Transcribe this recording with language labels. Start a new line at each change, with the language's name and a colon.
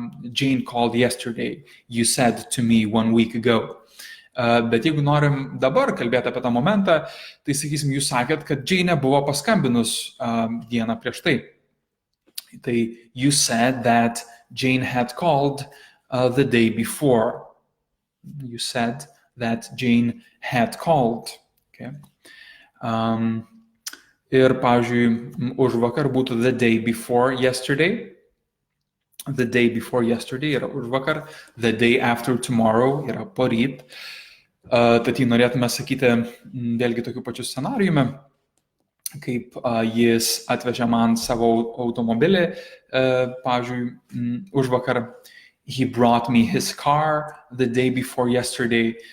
English: Jane called yesterday, you said to me 1 week ago.
Lithuanian: Bet jeigu norim dabar kalbėti apie tą momentą, tai sakysim, jūs sakėt, kad Jane buvo paskambinus dieną prieš tai.
English: Tai you said that Jane had called the day before. You said that Jane had called. Okay.
Lithuanian: Ir, pavyzdžiui, užvakar būtų
English: the day before yesterday. The day before yesterday
Lithuanian: yra užvakar.
English: The day after tomorrow
Lithuanian: yra poryt. Tad jį norėtume sakyti vėlgi tokiu pačiu scenarijumi, kaip jis atvežė man savo automobilį, pavyzdžiui, užvakar.
English: He brought me his car the day before yesterday.